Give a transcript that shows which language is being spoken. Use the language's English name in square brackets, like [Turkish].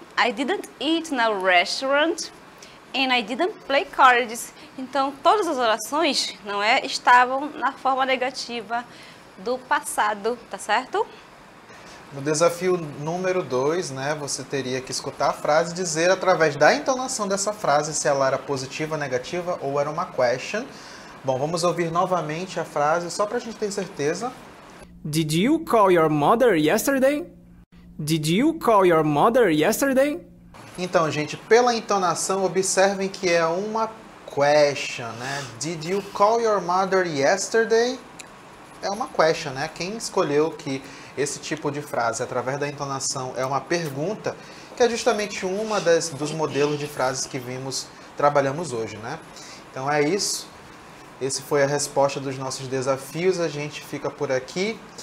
[English] I didn't eat no restaurant. And I didn't play cards. [Portuguese] Então, todas as orações, não é, estavam na forma negativa do passado, tá certo? No desafio número 2, né, você teria que escutar a frase e dizer através da entonação dessa frase se ela era positiva, negativa ou era uma question. Bom, vamos ouvir novamente a frase só para a gente ter certeza. [English] Did you call your mother yesterday? Did you call your mother yesterday? [Portuguese] Então, gente, pela entonação, observem que é uma question, né? [English] Did you call your mother yesterday? [Portuguese] É uma question, né? Quem escolheu que esse tipo de frase, através da entonação, é uma pergunta, que é justamente uma dos modelos de frases que trabalhamos hoje, né? Então é isso. Esse foi a resposta dos nossos desafios. A gente fica por aqui.